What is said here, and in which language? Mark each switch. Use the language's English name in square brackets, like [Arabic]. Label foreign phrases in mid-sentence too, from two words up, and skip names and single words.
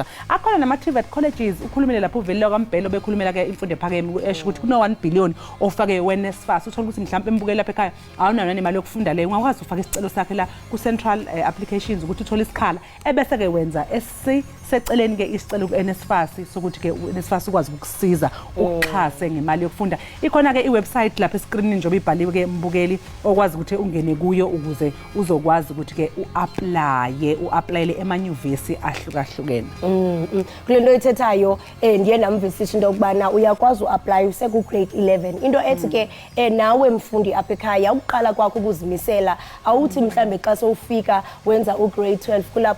[Zulu] Akhona nama-TVET colleges ukhulumile lapho uvelile kwaMbhelo bekhulumela ke imfundo ephakeme esho ukuthi kuno 1 billion ofake weNSFAS uthola ukuthi mhlawumbe embukeli lapha ekhaya awunayo nemali yokufunda leyo ungakwazi ufaka isicelo sakhe la ku- [English] central applications [Zulu] ukuthi uthole isikhala ebese ke wenza seceleni ke isicelo ku-NSFAS sokuthi ke uNSFAS ukwazi ukukusiza ukuxhase ngemali yokufunda. Ikhona ke iwebsite lapha escreenini njengoba ibhaliwe ke mbukeli okwazi ukuthi ungene kuyo ukuze uzokwazi ukuthi ke u-applyele emanyuvesi ahlukahlukene. [Xhosa] Kule nto ethethayo ndiye ndamvisisha into yokubana uyakwazi u-apply useku-grade 11 into ethi ke nawe mfundi apha ekhaya ukuqala kwakho ukuzimisela awuthi mhlambe xa sowufika wenza u-grade 12 kulapho